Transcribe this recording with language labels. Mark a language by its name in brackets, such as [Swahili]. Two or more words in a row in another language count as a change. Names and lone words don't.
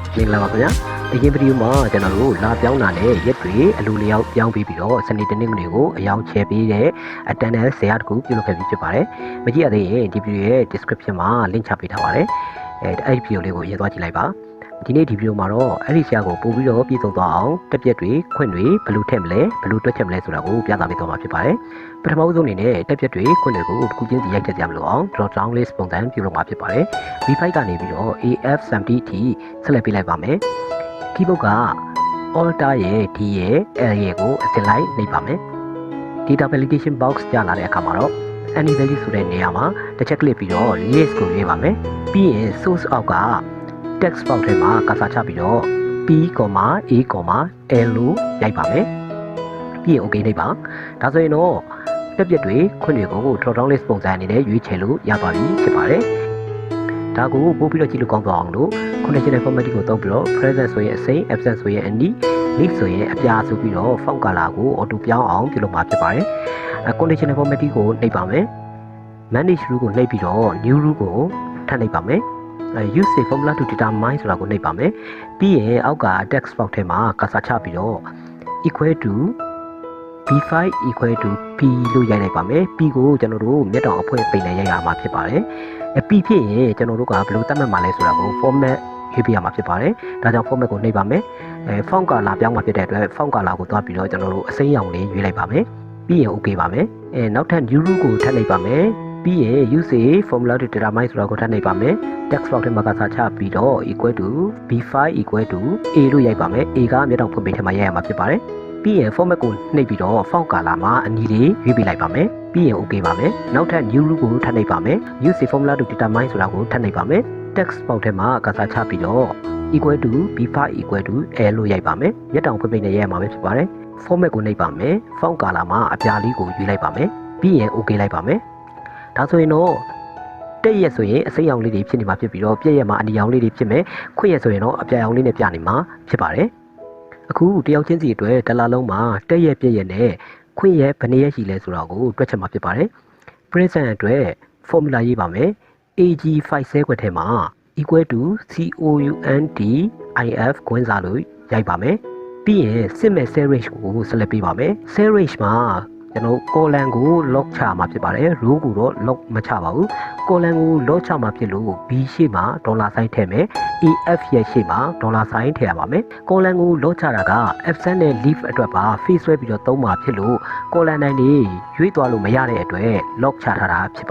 [Burmese] မင်္ဂလာပါခင်ဗျာဒီဗီဒီယိုမှာကျွန်တော်တို့လာပြောင်းတာနဲ့ရက်တွေအလိုလျောက်ပြောင်းပြီးတော့စနေတနင်္ဂနွေကိုအယောင်ချဲပေးတဲ့အတန်တန်ဆရာတခုပြုလုပ်ခဲ့ပြီးဖြစ်ပါတယ်မကြည့်ရသေးရင်ဒီဗီဒီယိုရဲ့ description မှာ link ချပေးထားပါတယ်အဲ့ဒီဗီဒီယိုလေးကိုရေးသွားကြည့်လိုက်ပါဒီနေ့ဒီဗီဒီယိုမှာတော့အဲ့ဒီဆရာကိုပို့ပြီးတော့ပြည်စုံသွားအောင် တက်ပြက်တွေခွင့်တွေဘယ်လိုထည့်မလဲဘယ်လိုတွက်ချက်မလဲဆိုတာကိုပြသပေးသွားမှာဖြစ်ပါတယ်ပထမဆုံးအနေနဲ့တက်ပြက်တွေခွင့်တွေကိုတစ်ခုချင်းစီရိုက်ထည့်ကြမလို့အောင် [English] drop down list [Burmese] ပုံစံပြုလုပ်မှာဖြစ်ပါတယ် V5 ကနေပြီးတော့ AF70 အထိဆက်လက်ပေးလိုက် ပါမယ် keyboard က Alt ရဲ့ D ရဲ့ L ရဲ့ကိုအစင်လိုက်နှိပ်ပါမယ် [English] data validation box [Burmese] ကြာလာတဲ့အခါမှာတော့ [English] any value [Burmese] ဆိုတဲ့နေရာမှာတစ်ချက်ကလစ်ပြီးတော့ list ကိုရွေးပါမယ်ပြီးရင် source အော က်က [English] text box [Burmese] ထဲမှာကစားချပြီးတော့ P, A, L လို့ရိုက်ပါမယ်ပြီးရင် OK နှိပ်ပါဒါဆိုရင်တော့တက်ပြက်တွေခွင့်တွေကို [English] drop down list [Burmese] ပုံစံအနေနဲ့ရွေးချယ်လို့ရသွားပြီဖြစ်ပါတယ်ဒါကိုပို့ပြီးတော့ကြည့်လို့ကောင်းသွားအောင်လို့ [English] conditional formatting [Burmese] ကိုသုံးပြီးတော့ present ဆိုရင်အစိမ်း absent ဆိုရင်အနီး leaf ဆိုရင်အပြာဆိုပြီးတော့ [English] font color [Burmese] ကို auto ပြောင်းအောင်ပြုလုပ်မှာဖြစ်ပါတယ် [English] conditional formatting [Burmese] ကိုနှိပ်ပါမယ် [English] manage rule [Burmese] ကိုနှိပ်ပြီးတော့ [English] new rule [Burmese] ကိုထပ်နှိပ်ပါမယ် [English] use a formula to determine [Burmese] ဆိုတာကိုနှိပ်ပါမယ်ပြီးရင်အောက်က [English] text box [Burmese] ထဲမှာကစားချပြီးတော့ [English] equal to b5 equal to p [Burmese] လို့ရိုက်လိုက်ပါမယ် p ကိုကျွန်တော်တို့မျက်တောင်အဖွင့်ပိတ်နဲ့ရိုက်ရမှာဖြစ်ပါတယ်p ဖြစ်ရင်ကျွန်တော်တို့ကဘယ်လိုသတ်မှတ်မှာလဲဆိုတာကို format ရွေးပြရမှာဖြစ်ပါတယ်ဒါကြောင့် format ကိုနှိပ်ပါမယ် [English] font color [Burmese] ပြောင်းမှာဖြစ်တဲ့အတွက် [English] font color [Burmese] ကိုသွားပြီးတော့ကျွန်တော်တို့အစိမ်းရောင်လေးရွေးလိုက်ပါမယ်ပြီးရင် OK ပါမယ်နောက်ထပ် [English] new rule [Burmese] ကိုထပ်နှိပ်ပါမယ်ပြီးရင် [English] use a formula to determine [Burmese] ဆိုတာကိုထပ်နှိပ်ပါမယ် [English] text box [Burmese] ထဲမှာကစားချပြီးတော့ [English] equal to b5 equal to a [Burmese] လို့ရိုက်ပါမယ် a ကမျက်တောင်ဖွင့်ပိတ်ထဲမှာရိုက်ရမှာဖြစ်ပါတယ် ပြီးရင် format ကိုနှိပ်ပြီးတော့ [English] font color [Burmese] မှာအနီလေးရွေးပြလိုက်ပါမယ်ပြီးရင် OK ပါမယ်နောက်ထပ် [English] new rule [Burmese] ကိုထပ်နှိပ်ပါမယ် [English] use a formula to determine [Burmese] ဆိုတာကိုထပ်နှိပ်ပါ မယ် [English] text box [Burmese] ထဲမှာကစားချပြီးတော့ [English] equal to b5 equal to l [Burmese] လို့ရိုက်ပါမယ်မျက်တောင်ဖွင့်ပိတ်နဲ့ရိုက်ရမှာပဲဖြစ်ပါတယ် format ကိုနှိ ပ်ပါမယ် [English] font color [Burmese] မှာအပြာလေးကိုရွေးလိုက်ပါမယ်ပြီးရင် OK လိုက်ပါမယ်ဒါဆိုရင်တော့တက်ရက်ဆိုရင်အစိမ်းရောင်လေးတွေဖြစ်နေမှာဖြစ်ပြီးတော့ပြက်ရက်မှာအနီရောင်လေးတွေဖြစ်မယ်ခွင့်ရက်ဆိုရင်တော့အပြာရောင်လေးနဲ့ပြနေမှာဖြစ်ပါတယ်အခုတယောက်ချင်းစီအတွက်တစ်လားလုံးမှာတက်ရက်ပြက်ရက်နဲ့ခွင့်ရက်ဘယ်နှစ်ရက်ရှိလဲဆိုတာကိုတွက်ချက်မှာဖြစ်ပါတယ် present အတွက် formula ရေးပါမယ် ag5 ဆဲခွက်ထဲမှာ [English] equal to count if [Burmese] ခွင့်စားလို့ရိုက်ပါမယ်ပြီးရင်စစ်မဲ့ [English] cell range [Burmese] ကိုဆက်လက်ပေးပါမယ် [English] cell range [Burmese] မှာကျွန်တော် column ကို lock ချမှာဖြစ်ပါတယ် row ကိုတော့ lock မချပါဘူး column ကို lock ချမှာဖြစ်လို့ b ရှေ့မှာဒေါ်လာဆိုင်းထည့်မယ် af ရဲ့ရှေ့မှာဒေါ်လာဆိုင်းထည့်ရပါမယ် column ကို lock ချတာက absent နဲ့ leave အတွက်ပါ face ဆွဲပြီးတော့သုံးမှာဖြစ်လို့ column တိုင်းလေးရွေ့သွားလို့မရတဲ့အတွက် lock ချထားတာဖြစ်